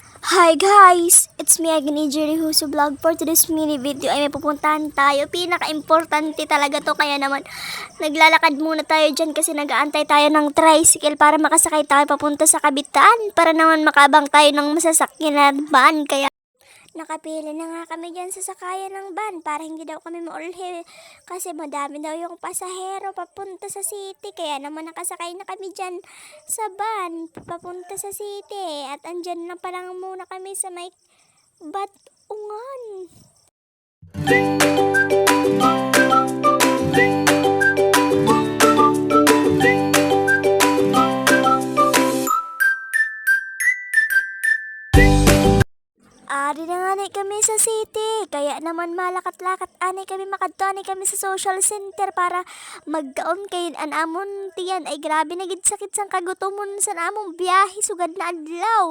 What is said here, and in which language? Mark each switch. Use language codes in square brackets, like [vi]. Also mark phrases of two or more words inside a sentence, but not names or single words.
[en] Hi guys! It's me again, Jerry Huso Vlog. For today's mini video [tl] ay may pupuntahan tayo. Pinaka-importante talaga to, kaya naman naglalakad muna tayo dyan kasi nag-aantay tayo ng tricycle para makasakay tayo papunta sa Kabitaan para naman makabang tayo ng masasakyan na van. Kaya nakapili na nga kami dyan sa sakayan ng van para hindi daw kami maulhi kasi madami daw yung pasahero papunta sa city. Kaya naman nakasakay na kami dyan sa van papunta sa city at andyan na palang muna kami sa may Batungan. [hil] Ari na nga kami sa city, kaya naman malakat-lakat anay kami makadto, anay kami sa social center para magkaon kay anamon tiyan ay grabe na gid sakit sang kagutomon sa namong biyahe sugad na adlaw.